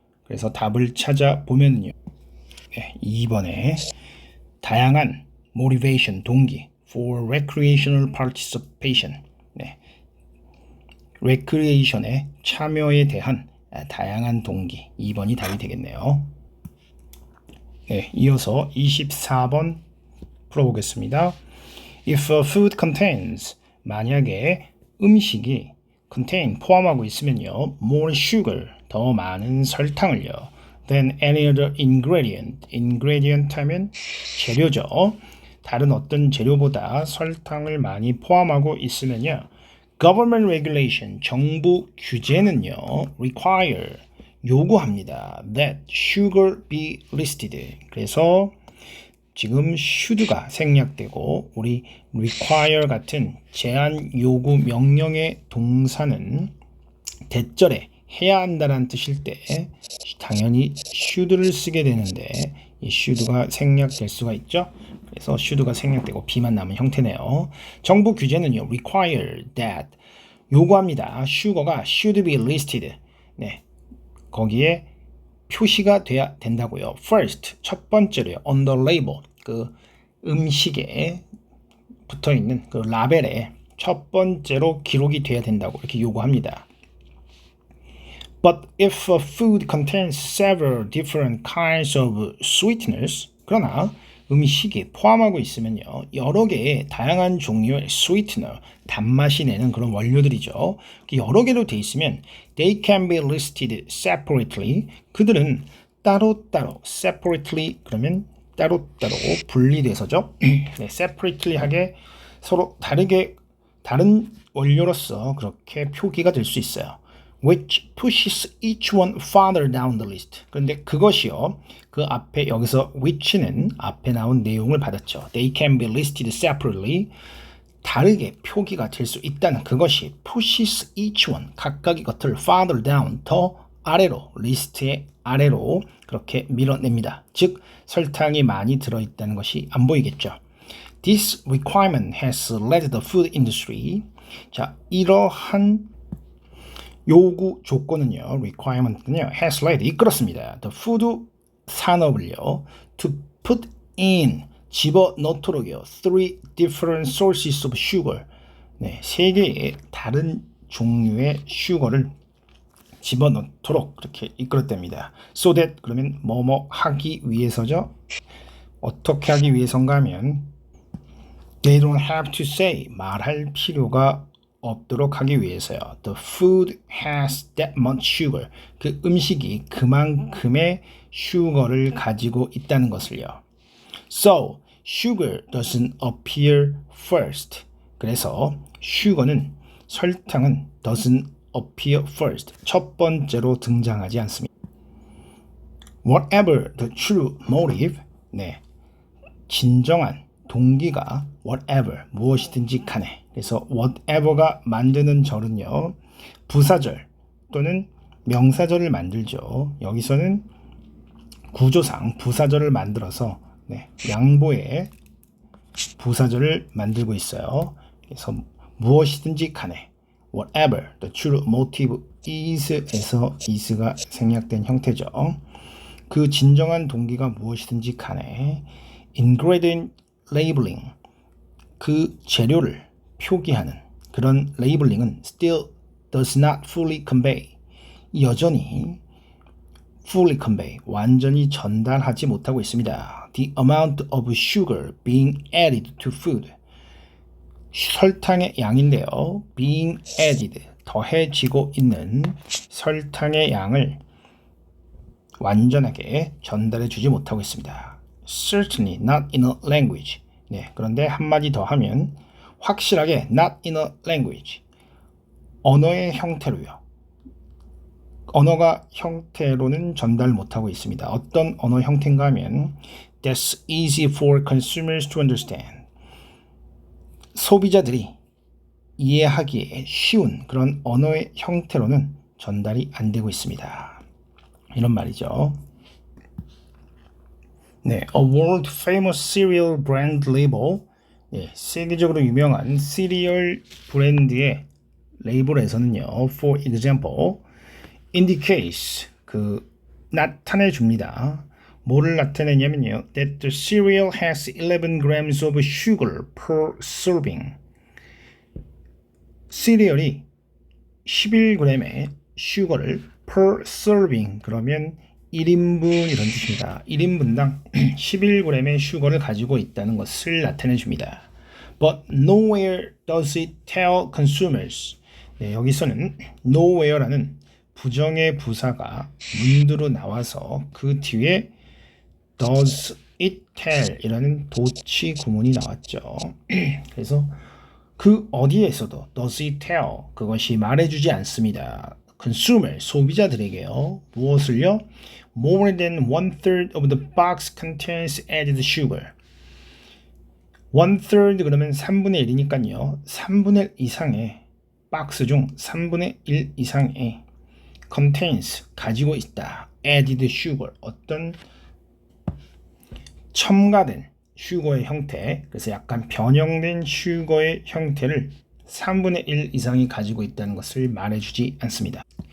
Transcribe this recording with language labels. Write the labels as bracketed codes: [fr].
[ko] 그래서 답을 찾아보면요. 네, 2번에 다양한 motivation, 동기 [en] for recreational participation, [ko] 네, recreation의 참여에 대한 다양한 동기, 2번이 답이 되겠네요. 네, 이어서 24번 풀어보겠습니다. [en] If a food contains, [ko] 만약에 음식이 [en] contain, [ko] 포함하고 있으면요. [en] more sugar, [ko] 더 많은 설탕을요. [en] than any other ingredient, ingredient [ko] 하면 재료죠. 다른 어떤 재료보다 설탕을 많이 포함하고 있으면요. [en] government regulation, [ko] 정부 규제는요. require, 요구합니다. [en] that sugar be listed. [ko] 그래서 지금 should가 생략되고 우리 require 같은 제한 요구 명령의 동사는 대절에 해야 한다는 뜻일 때 당연히 should를 쓰게 되는데 이 should가 생략될 수가 있죠. 그래서 should가 생략되고 B만 남은 형태네요. 정부 규제는요. [en] require that, [ko] 요구합니다. [en] sugar가 should be listed. [ko] 네, 거기에 표시가 돼야 된다고요. First, 첫 번째로요. [en] On the label, [ko] 그 음식에 붙어 있는 그 라벨에 첫 번째로 기록이 돼야 된다고 이렇게 요구합니다. [en] But if a food contains several different kinds of sweeteners, [ko] 그러나 음식이 포함하고 있으면요. 여러 개의 다양한 종류의 sweetener, 단맛이 내는 그런 원료들이죠. 여러 개로 돼 있으면 [en] they can be listed separately. [ko] 그들은 따로따로 separately 그러면 따로따로 분리돼서죠. 네, separately 하게 서로 다르게 다른 원료로서 그렇게 표기가 될 수 있어요. [en] which pushes each one farther down the list. [ko] 그런데 그것이요. 그 앞에 여기서 which는 앞에 나온 내용을 받았죠. [en] They can be listed separately. [ko] 다르게 표기가 될 수 있다는 그것이 [en] pushes each one, [ko] 각각의 것을 [en] farther down, [ko] 더 아래로, 리스트의 아래로 그렇게 밀어냅니다. 즉 설탕이 많이 들어있다는 것이 안 보이겠죠. [en] This requirement has led the food industry. [ko] 자, 이러한 요구 조건은요, requirement는요, [en] has led, [ko] 이끌었습니다. [en] The food [ko] 산업을요, [en] to put in, [ko] 집어넣도록요, [en] 3 different sources of sugar, [ko] 네, 3개의 다른 종류의 sugar를 집어넣도록 그렇게 이끌었답니다. [en] So that, [ko] 그러면 뭐뭐 하기 위해서죠. 어떻게 하기 위해서인가 하면 [en] they don't have to say, [ko] 말할 필요가 없도록 하기 위해서요. [en] The food has that much sugar. [ko] 그 음식이 그만큼의 sugar를 가지고 있다는 것을요. So, [en] sugar doesn't appear first. [ko] 그래서 sugar는 설탕은 [en] doesn't appear first. [ko] 첫 번째로 등장하지 않습니다. [en] Whatever the true motive, [ko] 네, 진정한 동기가 whatever, 무엇이든지 간에. 그래서 whatever가 만드는 절은요, 부사절 또는 명사절을 만들죠. 여기서는 구조상 부사절을 만들어서 네, 양보의 부사절을 만들고 있어요. 그래서 무엇이든지 간에 [en] whatever the true motive is [ko] 에서 is가 생략된 형태죠. 그 진정한 동기가 무엇이든지 간에 [en] ingredient labeling, [ko] 그 재료를 표기하는 그런 레이블링은 [en] still does not fully convey, [ko] 여전히 [en] fully convey, [ko] 완전히 전달하지 못하고 있습니다. [en] The amount of sugar being added to food, [ko] 설탕의 양인데요. [en] being added, [ko] 더해지고 있는 설탕의 양을 완전하게 전달해 주지 못하고 있습니다. [en] Certainly not in a language. [ko] 네, 그런데 한마디 더 하면 확실하게 [en] not in a language, [ko] 언어의 형태로요. 언어가 형태로는 전달 못하고 있습니다. 어떤 언어 형태인가 하면 [en] that's easy for consumers to understand, [ko] 소비자들이 이해하기에 쉬운 그런 언어의 형태로는 전달이 안 되고 있습니다. 이런 말이죠. 네, [en] a world famous cereal brand label, [ko] 네, 세계적으로 유명한 시리얼 브랜드의 레이블에서는요, [en] for example, indicates, [ko] 그 나타내 줍니다. 뭐를 나타내냐면요, [en] that the cereal has 11 grams of sugar per serving. [ko] 시리얼이 11g의 슈거를 [en] per serving, [ko] 그러면 1인분 이런 뜻입니다. 1인분당 11g의 슈거를 가지고 있다는 것을 나타내 줍니다. [en] But nowhere does it tell consumers. [ko] 네, 여기서는 nowhere라는 부정의 부사가 문두로 나와서 그 뒤에 [en] does it tell [ko] 이라는 도치 구문이 나왔죠. 그래서 그 어디에서도 [en] does it tell, [ko] 그것이 말해주지 않습니다. consumer, 소비자들에게요. 무엇을요? [en] More than 1/3 of the box contains added sugar. [ko] 1/3 그러면 3분의 1이니까요. 3분의 1 이상의 박스 중 3분의 1 이상의 contains, 가지고 있다. [en] added sugar, [ko] 어떤 첨가된 슈거의 형태, 그래서 약간 변형된 슈거의 형태를 3분의 1 이상이 가지고 있다는 것을 말해주지 않습니다.